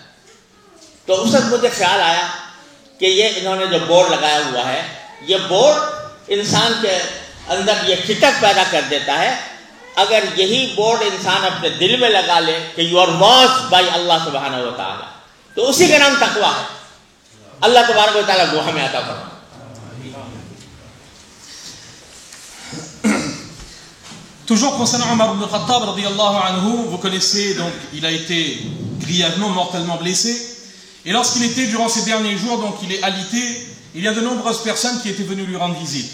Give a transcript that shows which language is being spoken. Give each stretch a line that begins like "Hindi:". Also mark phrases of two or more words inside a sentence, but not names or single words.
Urdu: تو اس وقت مجھے خیال آیا کہ یہ انہوں نے جو بورڈ لگایا ہوا ہے، یہ بورڈ انسان کے اندر یہ کھٹک پیدا کر دیتا ہے۔ اگر یہی بورڈ انسان اپنے دل میں لگا لے کہ
English: you are watch by
Urdu: اللہ سبحانہ و تعالیٰ، تو اسی کا نام تقویٰ ہے۔ اللہ تبارک و تعالیٰ وہ ہمیں عطا فرمائے۔
French: Toujours concernant Omar ibn Khattab,
Arabic: رضي الله عنه,
French: vous connaissez, donc il a été grièvement, mortellement blessé. Et lorsqu'il était durant ces derniers jours, donc il est alité, il y a de nombreuses personnes qui étaient venues lui rendre visite.